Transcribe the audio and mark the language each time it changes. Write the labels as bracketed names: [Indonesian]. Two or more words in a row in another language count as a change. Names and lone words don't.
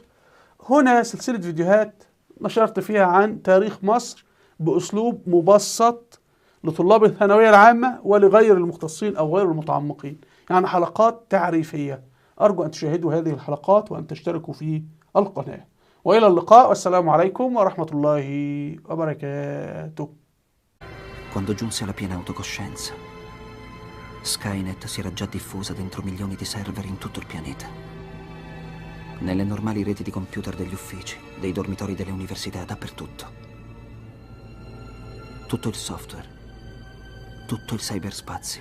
[Arabic] هنا سلسلة فيديوهات نشرت فيها عن تاريخ مصر بأسلوب مبسط لطلاب الثانوية العامة ولغير المختصين أو غير المتعمقين، يعني حلقات تعريفية. أرجو أن تشاهدوا هذه الحلقات وأن تشتركوا في القناة. وإلى اللقاء والسلام عليكم ورحمة الله وبركاته. [Italian] Quando giunse alla piena autocoscienza, Skynet si era già diffusa dentro milioni di server in tutto il pianeta. Nelle normali reti di computer degli uffici, dei dormitori delle università, dappertutto. Tutto il software, tutto il cyberspazio.